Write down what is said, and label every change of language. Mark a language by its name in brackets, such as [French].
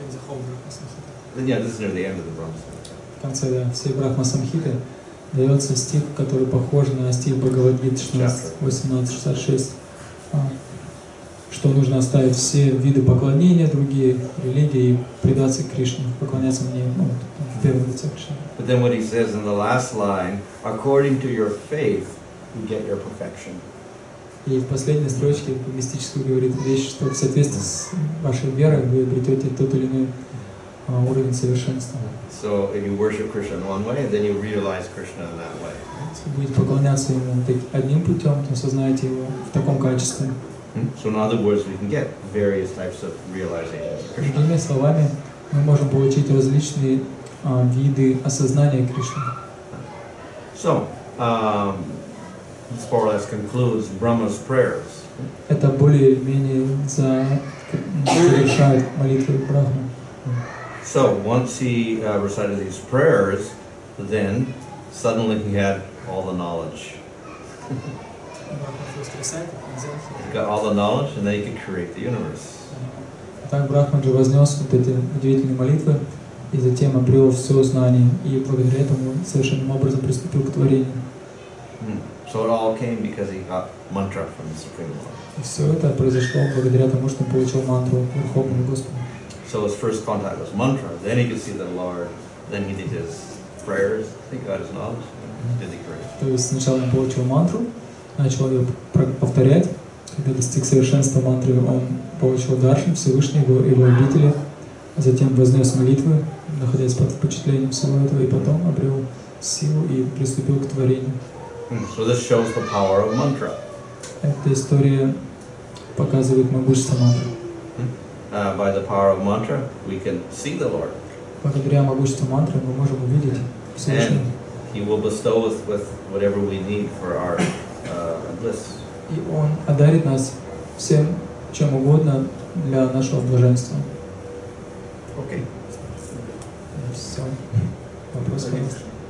[English] Yeah, this is near the end of the Brahma Samhita. [Russian] в конце всей Брахма Самхиты дается стих, который похож на стих Бхагавад-гиты 18:66, что нужно оставить все виды поклонения, другие религии и предаться Кришне, поклоняться мне, в первом лице Кришны. [English] But then what he says in the last line, according to your faith, you get your perfection. [Russian] И в последней строчке по мистическому говорит вещь, что в соответствии с вашей верой вы обретете тот или иной уровень совершенства. [English] So if you worship Krishna in one way, then you realize Krishna in that way. [Russian] Если будете поклоняться ему одним путем, то осознаете его в таком качестве. [English] So in other words, we can get various types of realizations of Krishna. [Russian] Другими словами, мы можем получить различные виды осознания Кришны. [English] So, this more or less concludes Brahma's prayers. [Russian] Это более или менее завершает молитву Брахмы. [English] So once he recited these prayers, then suddenly he had all the knowledge. He got all the knowledge, and then he could create the universe. [Russian] Так Брахман же вознес вот эти удивительные молитвы и затем обрел все знание, и благодаря этому совершенным образом приступил к творению. [English] So it all came because he got mantra from the Supreme Lord. [Russian] И все это произошло благодаря тому, что он получил мантру Верховного Господа. [English] So his first contact was mantra. Then he could see the Lord. Then he did his prayers. He got his knowledge. Did the creation. [Russian] То есть сначала он получил мантру, начал ее повторять. Когда достиг совершенства мантры, он получил даршан, Всевышний, его обители, затем вознес молитвы, находясь под впечатлением всего этого, и потом обрел силу и приступил к творению. [English] So this shows the power of mantra. [Russian] Эта история показывает могущество мантры. [English] By the power of mantra, we can see the Lord. [Russian] Благодаря могуществу мантры мы можем увидеть Всевышнего. [English] And He will bestow us with whatever we need for our bliss. [Russian] И Он одарит нас всем, чем угодно для нашего блаженства. [English] Okay. [Russian] Все. Вопрос, пожалуйста.